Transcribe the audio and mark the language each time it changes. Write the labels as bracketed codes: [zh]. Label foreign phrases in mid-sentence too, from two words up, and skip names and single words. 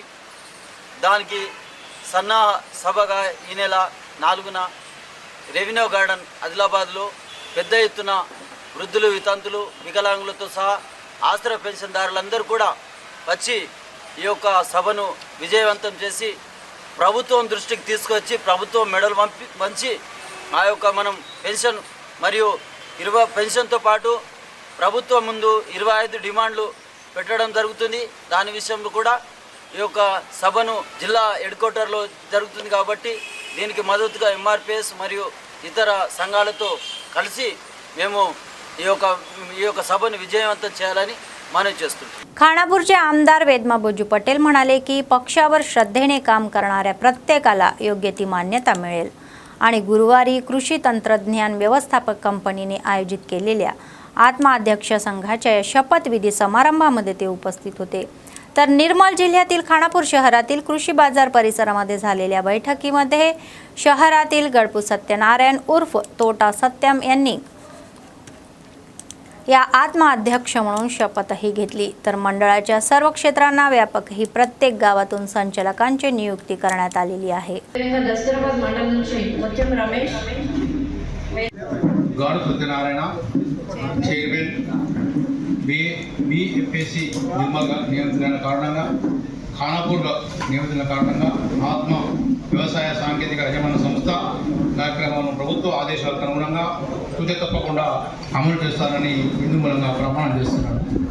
[te] దానికి సన్నా సభగా ఈ నెల 4న రెవెన్యూ గార్డెన్ ఆదిలాబాద్లో పెద్ద ఎత్తున వృద్ధులు, వితంతులు, వికలాంగులతో సహా ఆశ్రయ పెన్షన్దారులందరూ కూడా వచ్చి ఈ యొక్క సభను విజయవంతం చేసి ప్రభుత్వం దృష్టికి తీసుకొచ్చి ప్రభుత్వం మెడలు వంచి ఆ యొక్క మనం పెన్షన్ మరియు పెన్షన్తో పాటు ప్రభుత్వం ముందు 25 డిమాండ్లు పెట్టడం జరుగుతుంది. దాని విషయంలో కూడా ఈ యొక్క సభను జిల్లా హెడ్ క్వార్టర్లో జరుగుతుంది కాబట్టి దీనికి మద్దతుగా ఎంఆర్పిఎస్ మరియు ఇతర संघाలతో కలిసి మేము ఈ యొక్క సభను విజయవంతం చేయాలని మనవి చేస్తున్నాం. [mr] खानापूरचे आमदार वेदमा बोजू पटेल म्हणाले की पक्षावर श्रद्धेने काम करणाऱ्या प्रत्येकाला योग्य ती मान्यता मिळेल आणि गुरुवारी कृषी तंत्रज्ञान व्यवस्थापक कंपनीने आयोजित केलेल्या आत्मा अध्यक्ष संघाच्या शपथविधी समारंभामध्ये ते उपस्थित होते. तर निर्मल जिल्ह्यातील खानापूर शहरातील कृषी बाजार परिसरामध्ये झालेल्या बैठकीमध्ये शहरातील गडपू सत्यनारायण उर्फ तोटा सत्यम यांनी या आत्मा अध्यक्ष म्हणून शपथही घेतली. तर मंडळाच्या सर्व क्षेत्रांना व्यापक ही प्रत्येक गावातून संचालकांची नियुक्ती करण्यात आलेली आहे. [te] दस्तराबाद मंडल నుంచి ముత్యం రమేష్ గౌరవ సత్యనారాయణ చైర్మన్ BFAC నిర్మల్ నియంత్రణ కారణంగా ఖానాపూర్ నియంత్రణ కారణంగా ఆత్మ వ్యవసాయ సాంకేతిక యజమాన సంస్థ కార్యక్రమాలను ప్రభుత్వ ఆదేశాలకు అనుగుణంగా తుది తప్పకుండా అమలు చేస్తారని ఇందు మూలంగా ప్రమాణం చేస్తున్నాను.